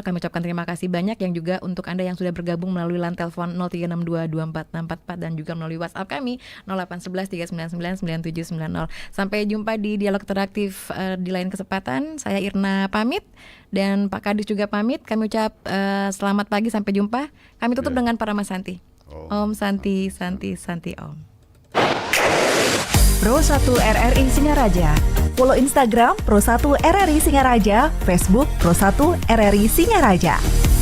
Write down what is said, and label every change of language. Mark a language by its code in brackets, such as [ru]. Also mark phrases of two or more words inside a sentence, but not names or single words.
[id] Kami ucapkan terima kasih banyak, yang juga untuk Anda yang sudah bergabung melalui line telepon 0362246644 dan juga melalui WhatsApp kami 081139999790. Sampai jumpa di dialog interaktif di lain kesempatan. Saya Irna pamit dan Pak Kadis juga pamit. Kami ucap selamat pagi, sampai jumpa. Kami tutup dengan Parama Santi. Om Santi Santi Santi Om. Pro 1 RRI Singaraja. Follow Instagram Pro 1 RRI Singaraja, Facebook Pro 1 RRI Singaraja.